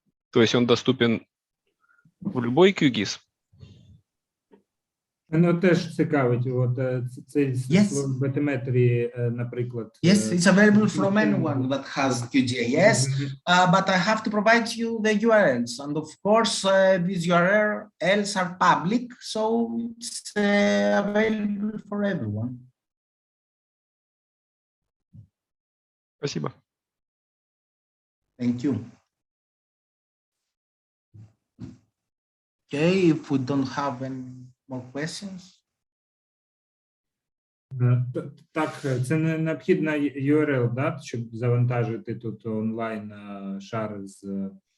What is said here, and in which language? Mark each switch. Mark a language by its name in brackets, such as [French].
[Russian] То есть он доступен в любой QGIS? [Ukrainian] Воно теж цікавить, от цей слой батиметрії, наприклад. [English] Yes, it's available from anyone that has QGIS, but I have to provide you the URLs, and of course these URLs are public, so it's available for everyone. [Russian] Спасибо. [English] Thank you. Okay, if we don't have any more questions. [Ukrainian] Так, це не необхідна URL, да, щоб завантажити тут онлайн шар з